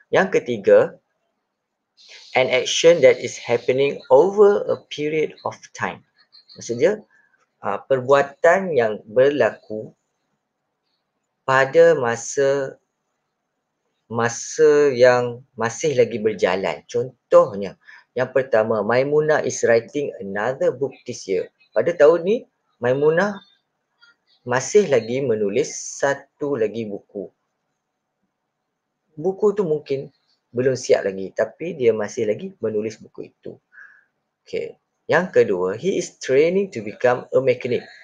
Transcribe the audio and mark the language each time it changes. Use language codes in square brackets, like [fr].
[ms] Yang ketiga, [en] an action that is happening over a period of time. [ms] Maksudnya, perbuatan yang berlaku pada masa yang masih lagi berjalan. Contohnya, yang pertama, [en] Maimunah is writing another book this year. [ms] Pada tahun ni, Maimunah masih lagi menulis satu lagi buku. Buku tu mungkin belum siap lagi, tapi dia masih lagi menulis buku itu. [en] Okay. [ms] Yang kedua, [en] he is training to become a mechanic.